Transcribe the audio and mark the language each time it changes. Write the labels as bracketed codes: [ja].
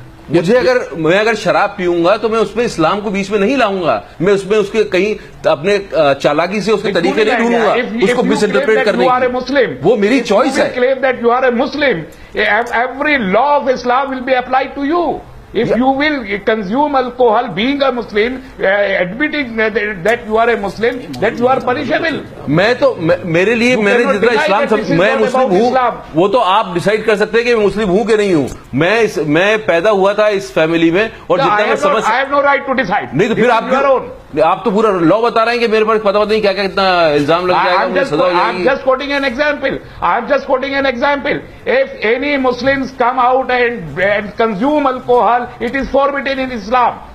[ur] میں اگر شراب پیوں گا تو میں اس میں اسلام کو بیچ میں نہیں لاؤں گا, میں اس میں اس کے کہیں اپنے چالاکی سے اس کے طریقے نہیں ڈھونڈوں گا, اس کو مس انٹرپریٹ کرنے کی. وہ میری چوائس ہے. [en] claim that you are a Muslim, every law of Islam will be applied to you. If you will consume alcohol, being a Muslim, admitting that you are a Muslim, that you are punishable. [ur] میں تو میرے لیے میں نے جتنا اسلام میں مسلم ہوں وہ تو آپ ڈیسائیڈ کر سکتے ہیں کہ میں مسلم ہوں کہ نہیں ہوں. میں پیدا ہوا تھا اس فیملی میں اور جتنا میں سمجھ [en] I have no right to decide. [ur] نہیں تو پھر آپ تو پورا لا بتا رہے ہیں کہ میرے پاس پتہ نہیں کیا کیا کتنا الزام لگ جائے گا. [en] I'm just quoting an example. I'm just quoting an example. If any Muslims come out and consume alcohol, it is forbidden in Islam.